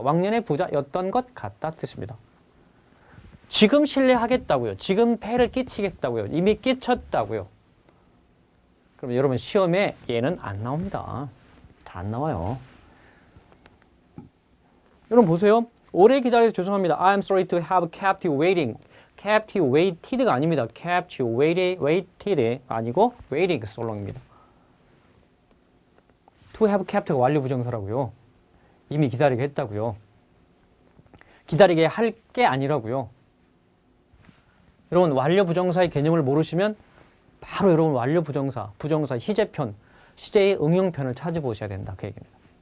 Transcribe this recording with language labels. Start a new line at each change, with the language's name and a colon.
Korean: 왕년에 부자였던 것 같다 뜻입니다. 지금 신뢰하겠다고요. 지금 폐를 끼치겠다고요. 이미 끼쳤다고요. 그럼 여러분 시험에 얘는 안 나옵니다. 잘 안 나와요. 여러분 보세요. 오래 기다려서 죄송합니다.
English: I'm sorry to have kept you waiting. kept you waited
Korean: 가 아닙니다.
English: kept you waited
Korean: 아니고
English: waiting so long
Korean: 입니다. to have kept가 완료 부정사라고요. 이미 기다리게 했다고요. 기다리게 할 게 아니라고요. 여러분 완료 부정사의 개념을 모르시면 바로 여러분 완료 부정사, 부정사 시제편, 시제의 응용편을 찾아보셔야 된다 그 얘기입니다.